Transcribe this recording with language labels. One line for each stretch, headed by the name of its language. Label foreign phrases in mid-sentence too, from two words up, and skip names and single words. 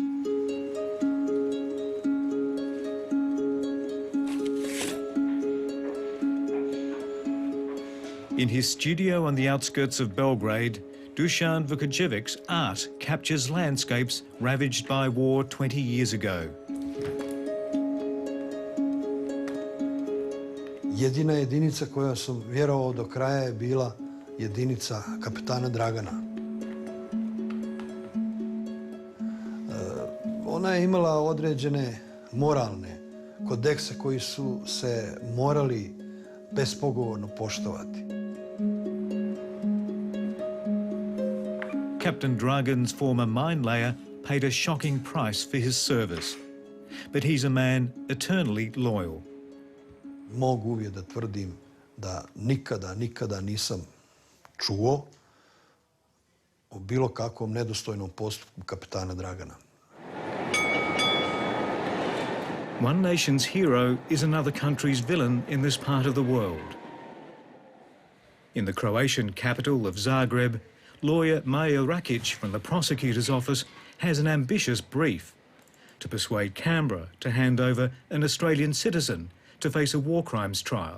English: In his studio on the outskirts of Belgrade, Dusan Vukajevic's art captures landscapes ravaged by war 20 years ago.
Serbian: Jedina jedinica koja sam vjerovao do kraja je bila jedinica kapetana Dragana. Ona je imala određene moralne kodekse koji su se morali bespogovorno poštovati.
English: Kapetan Dragan's former mine layer paid a shocking price for his service, but he's a man eternally loyal.
Serbian: Mogu uvijek da tvrdim da nikada nisam čuo o bilo kakvom nedostojnom postupku kapetana Dragana.
English: One nation's hero is another country's villain in this part of the world. In the Croatian capital of Zagreb, lawyer Maja Rakic from the prosecutor's office has an ambitious brief to persuade Canberra to hand over an Australian citizen to face a war crimes trial.